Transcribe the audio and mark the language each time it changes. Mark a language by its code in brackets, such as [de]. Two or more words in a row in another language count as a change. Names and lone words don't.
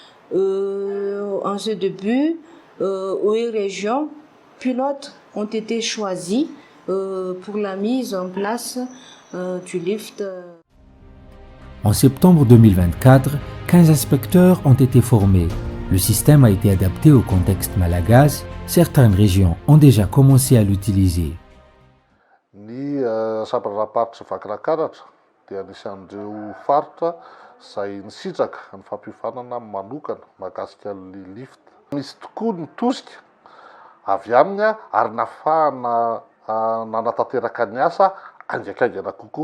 [fr] En ce début, 8 régions pilotes ont été choisies pour la mise en place du LIFT. En septembre 2024, 15 inspecteurs ont été formés. Le système a été adapté au contexte malagasy. Certaines régions ont déjà commencé à l'utiliser. [mg] Ny sabaraparitra vakirakaratra dia anisan'ireo faritra izay nisitraka ny fampihofanana manokana mahakasika ny LIFT. Misy tokoa ny tosika avy aminy ary nahafahana nanatanteraka ny asa angaikaingana kokoa.